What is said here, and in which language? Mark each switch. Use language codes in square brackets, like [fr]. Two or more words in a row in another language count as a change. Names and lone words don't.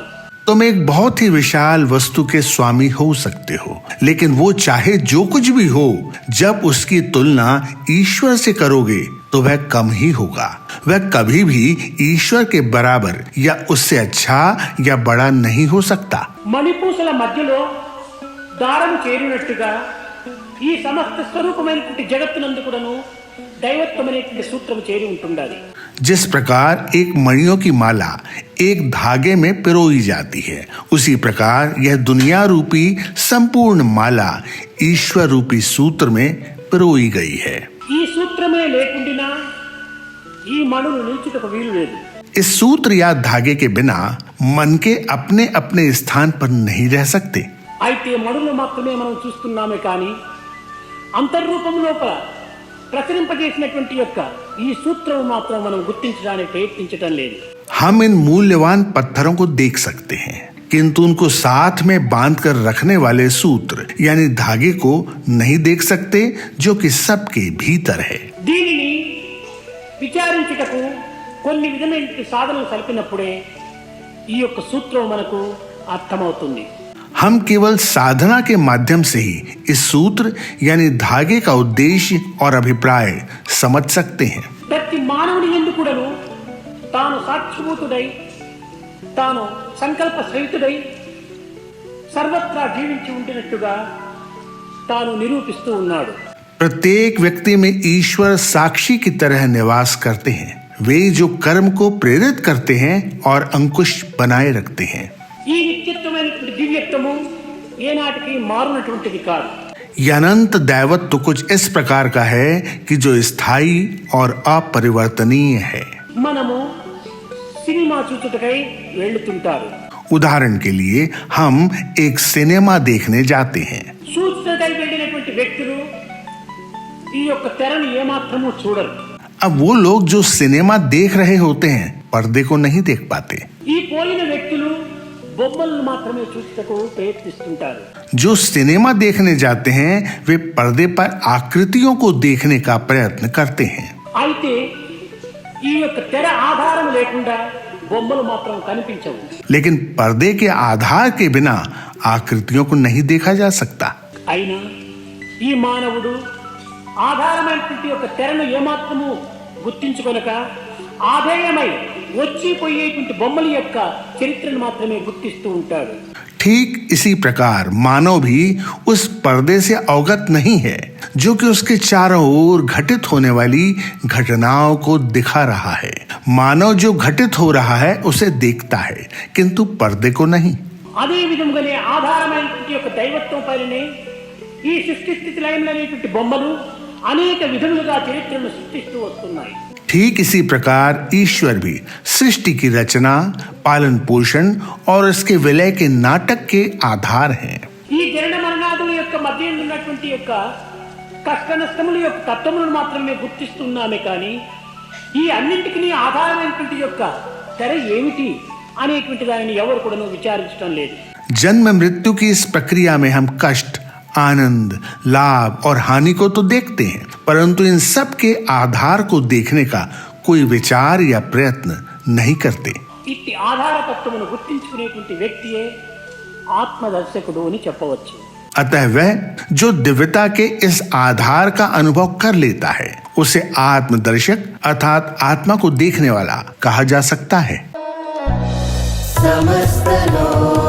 [hi] तुम एक बहुत ही विशाल वस्तु के स्वामी हो सकते हो, लेकिन वो चाहे जो कुछ भी हो, जब उसकी तुलना ईश्वर से करोगे तो वह कम ही होगा. वह कभी भी ईश्वर के बराबर या उससे अच्छा या बड़ा नहीं हो सकता. [te] మణిపూసల మధ్యలో దారం చేరినట్టుగా ఈ సమస్త స్వరూపమైనటువంటి జగత్తునందు కూడాను దైవత్వమైనటువంటి సూత్రం చేరి ఉంటుండాలి. [hi] जिस प्रकार एक मणियों की माला एक धागे में पिरोई जाती है, उसी प्रकार यह दुनिया रूपी संपूर्ण माला ईश्वर रूपी सूत्र में पिरोई गई है. [te] ఈ సూత్రమే లేకుండినా ఈ మణులు నిలిచుటకు వీలు లేదు. [hi] इस सूत्र या धागे के बिना मन के अपने अपने स्थान पर नहीं रह सकते. [te] అయితే మణులు మాత్రమే మనం చూస్తున్నామే కానీ అంతర్రూపం లోపల ప్రసరింపజేసినటువంటి యొక్క ఈ సూత్రం మాత్రం మనం గుర్తించడానికి ప్రయత్నించడం లేదు. [hi] हम इन मूल्यवान पत्थरों को देख सकते हैं, किंतु उनको साथ में बांध कर रखने वाले सूत्र यानी धागे को नहीं देख सकते, जो कि सबके भीतर है। [te] దీనిని విచారించుటకు కొన్ని విధమైన సాధనలు కలిపినప్పుడే ఈ యొక్క సూత్రం మనకు అర్థమవుతుంది। [hi] हम केवल साधना के माध्यम से ही इस सूत्र यानी धागे का उद्देश्य और अभिप्राय समझ सकते हैं। [te] ప్రతి మానవుని యందు కూడాను తాను సాక్షిభూతుడై తాను సంకల్ప సహితుడై సర్వత్రా జీవించి ఉంటున్నట్టుగా తాను నిరూపిస్తూ ఉన్నాడు। [hi] प्रत्येक व्यक्ति में ईश्वर साक्षी की तरह निवास करते हैं। वे जो कर्म को प्रेरित करते हैं और अंकुश बनाए रखते हैं। [te] ఈ నిత్యత్వమైనటువంటి దివ్యత్వము ఏనాటికి మారునటువంటిది కాదు। [hi] यह अनंत दैवत्व कुछ इस प्रकार का है कि जो स्थायी और अपरिवर्तनीय है। [te] మనము సినిమా చూచుటకై వెళ్తుంటారు। [hi] उदाहरण के लिए हम एक सिनेमा देखने जाते हैं। [te] చూచుటకై వెళ్ళినటువంటి వ్యక్తులు ఈ యొక్క తెరను ఏమాత్రము చూడరు। [hi] अब वो लोग जो सिनेमा देख रहे होते हैं पर्दे को नहीं देख पाते। [te] ఈ పోయిన వ్యక్తులు బొమ్మలను మాత్రమే చూచుటకు ప్రయత్నిస్తుంటారు। [hi] जो सिनेमा देखने जाते हैं वे पर्दे पर आकृतियों को देखने का प्रयत्न करते हैं। [te] అయితే ఈ యొక్క తెర ఆధారం లేకుండా బొమ్మలు మాత్రం కనిపించవు। [hi] लेकिन पर्दे के आधार के बिना आकृतियों को नहीं देखा जा सकता। [te] అయినా ఈ మానవుడు ఆధారమైనటువంటి యొక్క తెరను ఏమాత్రము గుర్తించుకొనక ఆధేయమై వచ్చిపోయేటువంటి బొమ్మల యొక్క చరిత్రను మాత్రమే గుర్తిస్తూ ఉంటాడు। [hi] ठीक इसी प्रकार मानव भी उस पर्दे से अवगत नहीं है जो कि उसके चारों ओर घटित होने वाली घटनाओं को दिखा रहा है। मानव जो घटित हो रहा है उसे देखता है किंतु पर्दे को नहीं। [te] అదే విధంగానే ఆధారమైనటువంటి యొక్క దైవత్వం పైనే ఈ సృష్టి స్థితి లయములు అనేటువంటి బొమ్మలు అనేక విధములుగా చరిత్రను సృష్టిస్తూ వస్తున్నాయి। [hi] ठीक इसी प्रकार ईश्वर भी सृष्टि की रचना, पालन पोषण और इसके विलय के नाटक के आधार हैं। [te] ఈ జనన మరణాదుల యొక్క మధ్య ఉన్నటువంటి యొక్క కష్ట నష్టముల యొక్క తత్వములను మాత్రమే గుర్తిస్తున్నామే కానీ ఈ అన్నింటికి ఆధారమైనటువంటి యొక్క తెర ఏమిటి అనేటువంటి దానిని ఎవరు కూడా విచారించడం లేదు। [hi] जन्म मृत्यु की इस प्रक्रिया में हम कष्ट, आनंद, लाभ और हानि को तो देखते हैं, परंतु इन सब के आधार को देखने का कोई विचार या प्रयत्न नहीं करते। [te] ఇట్టి ఆధారతత్వమును గుర్తించుకునేటువంటి వ్యక్తియే ఆత్మదర్శకుడు అని చెప్పవచ్చు। [hi] अतः वह जो दिव्यता के इस आधार का अनुभव कर लेता है उसे आत्मदर्शक अर्थात आत्मा को देखने वाला कहा जा सकता है। समस्त लोक